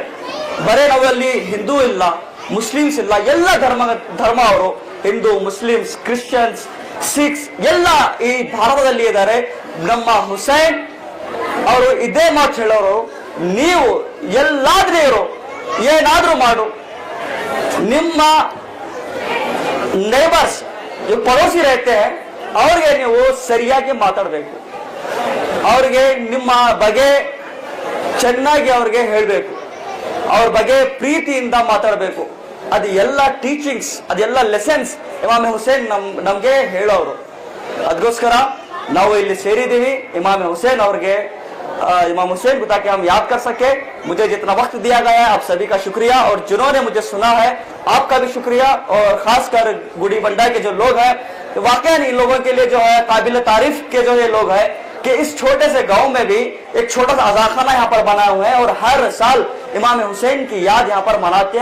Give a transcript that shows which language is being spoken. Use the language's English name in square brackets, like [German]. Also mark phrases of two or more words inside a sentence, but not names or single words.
[Kannada] ಬರೇ ನಾವಲ್ಲಿ ಹಿಂದೂ ಇಲ್ಲ, ಮುಸ್ಲಿಮ್ಸ್ ಇಲ್ಲ, ಎಲ್ಲ ಧರ್ಮ ಅವರು, ಹಿಂದೂ, ಮುಸ್ಲಿಮ್ಸ್, ಕ್ರಿಶ್ಚಿಯನ್ಸ್, ಸಿಖ್ಸ್ ಎಲ್ಲ ಈ ಭಾರತದಲ್ಲಿ ಇದ್ದಾರೆ. ನಮ್ಮ ಹುಸೇನ್ ಅವರು ಇದೇ ಮಾತು ಹೇಳೋರು, ನೀವು ಎಲ್ಲಾದ್ರೂ ಇರೋ, ಏನಾದ್ರೂ ಮಾಡು, ನಿಮ್ಮ ನೇಬರ್ಸ್ [Hindi] पड़ोसी रहते हैं [Kannada] ಅವ್ರಿಗೆ ನೀವು ಸರಿಯಾಗಿ ಮಾತಾಡಬೇಕು. ಅವ್ರಿಗೆ ನಿಮ್ಮ ಬಗ್ಗೆ ಚೆನ್ನಾಗಿ ಅವ್ರಿಗೆ ಹೇಳಬೇಕು, ಅವ್ರ ಬಗ್ಗೆ ಪ್ರೀತಿಯಿಂದ ಮಾತಾಡಬೇಕು. ಅದು ಎಲ್ಲ ಟೀಚಿಂಗ್ಸ್, ಅದೆಲ್ಲ ಲೆಸನ್ಸ್ ಇಮಾಮ್ ಹುಸೇನ್ ನಮ್ಗೆ ಹೇಳೋರು. ಅದಕ್ಕೋಸ್ಕರ ನಾವು ಇಲ್ಲಿ ಸೇರಿದ್ದೀವಿ. ಇಮಾಮ್ ಹುಸೇನ್ ಅವ್ರಿಗೆ, [Hindi] इमाम हुसैन को ताकि हम याद कर सके, मुझे जितना वक्त दिया गया है आप सभी का शुक्रिया, और जिन्होंने मुझे सुना है आपका भी शुक्रिया. और खासकर गुड़ी बंडा के जो लोग हैं, वाकई इन लोगों के लिए जो है काबिल तारीफ के जो ये लोग हैं कि इस छोटे से गांव में भी एक छोटा सा अजाखाना यहाँ पर बनाए हुए हैं और हर साल इमाम हुसैन की याद यहाँ पर मनाते हैं.